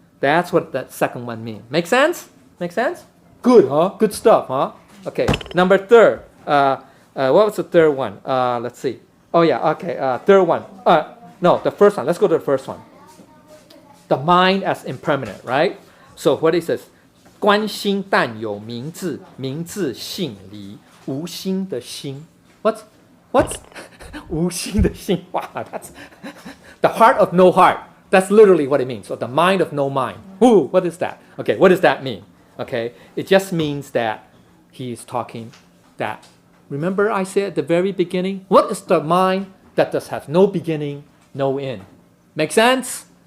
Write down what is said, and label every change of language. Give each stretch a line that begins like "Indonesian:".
English: That's what that second one means. Make sense? Make sense? Good, huh? Good stuff, huh? Okay. Number 3. What was the third one? Let's see. Oh yeah, okay. Third one. No, the first one. Let's go to the first one. The mind as impermanent, right? So what is this?
Chinese: 观心但有明字，明字性离，无心的心。
English: What's
Chinese: 无心的心?
English: Wow, that's the heart of no heart. That's literally what it means. So the mind of no mind. Ooh, what is that? Okay, what does that mean? Okay, it just means that he is talking that. Remember I said at the very beginning, what is the mind that does have no beginning, no end? Make sense?